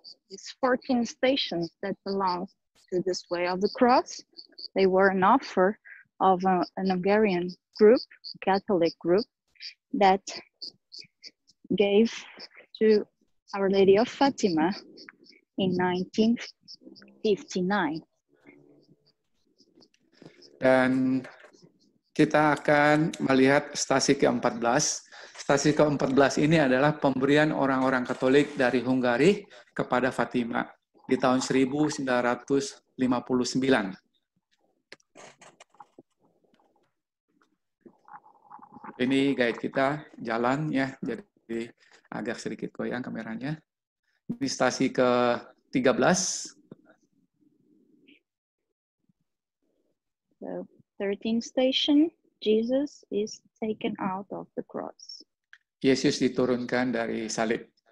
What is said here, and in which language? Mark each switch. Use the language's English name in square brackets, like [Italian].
[English] These 14 stations that belong to this way of the cross, they were an offer of an Hungarian group, Catholic group, that gave to Our Lady of Fatima in 1959. [Indonesian] Dan kita akan melihat stasi ke-14. Stasi ke-14 ini adalah pemberian orang-orang Katolik dari Hungari kepada Fatima di tahun 1959. Ini guide kita jalan ya, jadi agak sedikit goyang kameranya. Ini stasi ke-13. [English] So 13th station, Jesus is taken out of the cross. [Indonesian] Yesus diturunkan dari salib.